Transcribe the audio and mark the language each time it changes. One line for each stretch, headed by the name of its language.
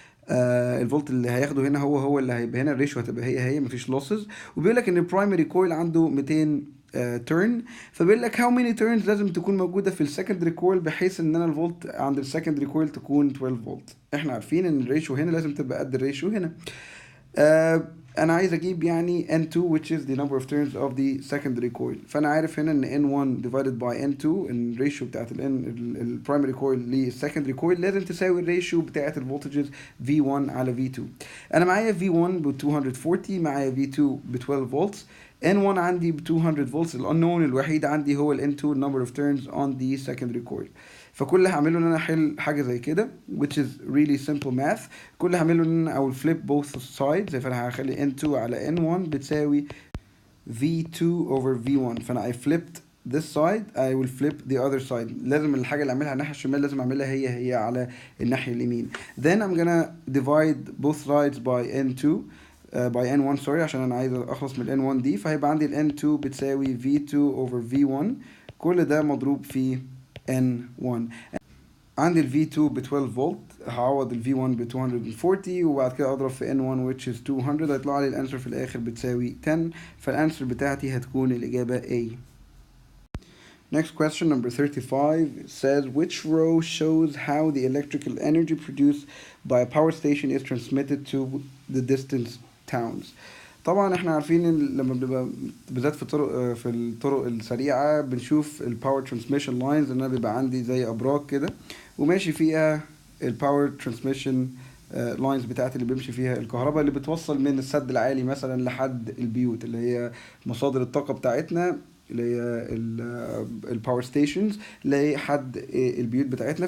Arabic: الفولت اللي هياخده هنا هو اللي هيبقى هنا، الريشيو هتبقى هي مفيش لوسز. وبيقول لك ان البرايمري كويل عنده 200 تيرن، فبيقول لك هاو ماني تيرنز لازم تكون موجوده في السكندري كويل بحيث ان انا الفولت عند السكندري كويل تكون 12 فولت. احنا عارفين ان الريشيو هنا لازم تبقى قد الريشيو هنا. انا عايز اجيب يعني N2
English: which is the number of turns of the secondary coil.
Arabic: فانا عارف هنا ان N1
English: divided by
Arabic: N2، ان الريشيو بتاعت البرايمري كويل للسكندري كويل لازم تساوي الريشيو بتاعت الفولتجز V1 على V2. انا معايا V1 ب 240، معايا V2 ب 12 فولتس، N1 عندي ب 200 فولتس. الانون الوحيد عندي هو ال N2
English: number of turns on the secondary coil.
Arabic: فكل اللي هعمله ان انا احل حاجه زي كده
English: which is really simple math.
Arabic: كل اللي هعمله ان انا او
English: flip both sides،
Arabic: فانا هخلي N2 على N1 بتساوي V2
English: over
Arabic: V1. فانا
English: I flipped this side, I will flip the other side.
Arabic: لازم الحاجه اللي اعملها الناحيه الشمال لازم اعملها هي على الناحيه اليمين.
English: Then I'm gonna divide both sides by N2 by N1 sorry،
Arabic: عشان انا عايز اخلص من N1 دي. فهيبقى عندي ال N2 بتساوي V2
English: over
Arabic: V1، كل ده مضروب في N1. عندي ال V2 ب 12 فولت، هعوض ال V1 ب 240 وبعد كده اضرب في N1
English: which is
Arabic: 200، هيطلع لي الانسر في الاخر بتساوي 10. فالانسر بتاعتي هتكون الاجابة A.
English: Next question number 35 says which row shows how the electrical energy produced by a power station is transmitted to the distant towns.
Arabic: طبعا احنا عارفين ان لما بنبقى بالذات في الطرق السريعه بنشوف الباور ترانسميشن لاينز، ان انا بيبقى عندي زي ابراج كده وماشي فيها الباور ترانسميشن لاينز بتاعت اللي بيمشي فيها الكهرباء، اللي بتوصل من السد العالي مثلا لحد البيوت اللي هي مصادر الطاقة بتاعتنا، اللي هي الباور ستيشنز، لحد البيوت بتاعتنا.